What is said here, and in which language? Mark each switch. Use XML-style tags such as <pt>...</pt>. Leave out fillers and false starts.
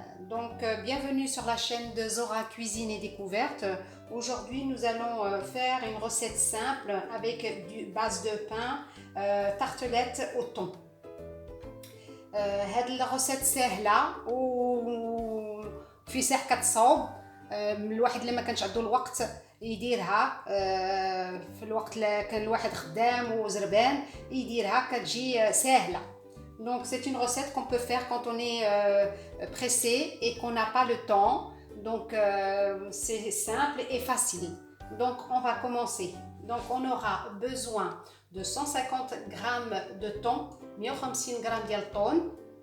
<fr>Donc bienvenue sur la chaîne de Zora Cuisine et Découverte. Aujourd'hui nous allons faire une recette simple avec du base de pain, tartelette au thon.</fr> <ar>هاد الريسيت سهله وفي ساعه كتصاوب. الواحد اللي ما كانش عنده الوقت يديرها في الوقت اللي كان الواحد خدام وزربان يديرها كتجي سهله.</ar> <fr>Donc c'est une recette qu'on peut faire quand on est pressé et qu'on n'a pas le temps. Donc c'est simple et facile. Donc on va commencer. Donc on aura besoin de 150 g de thon, 150 g</fr> <ar>ديال الطون.</ar>